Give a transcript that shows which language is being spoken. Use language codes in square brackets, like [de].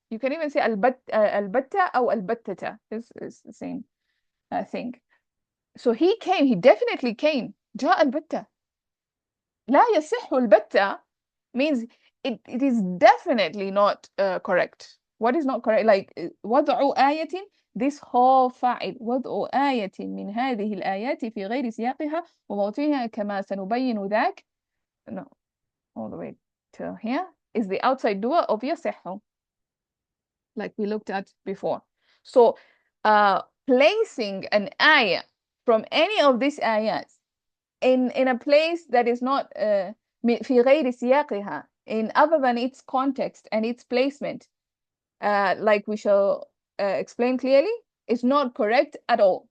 [en] You can even say البتة أو البتة. It's the same thing. So he came, he definitely came. [ar] جاء البتة. لا يصح البتة [en] means it is definitely not correct. What is not correct? [ar] Like وضع آية, [en] this whole [ar] فاعل وضع آية من هذه الآيات في غير سياقها وموضعها كما سنبين ذاك. [en] No, all the way to here is the outside dua of يصح, like we looked at before. So placing an ayah from any of these ayats in a place that is not [ar] في غير سياقها, [en] in other than its context and its placement, like we shall explain clearly, is not correct at all.